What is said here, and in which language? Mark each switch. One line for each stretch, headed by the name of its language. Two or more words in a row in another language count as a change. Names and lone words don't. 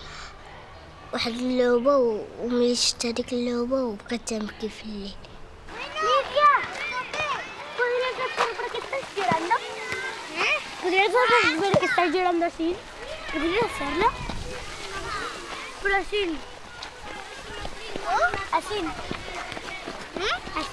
Arabic: اللعبه وملي شفت هذيك اللعبه وبقيت تنبكي في الليل.
Spanish: ¿Podrías ver que estás llorando así? ¿Podrías hacerlo? Pero así. Así. Así.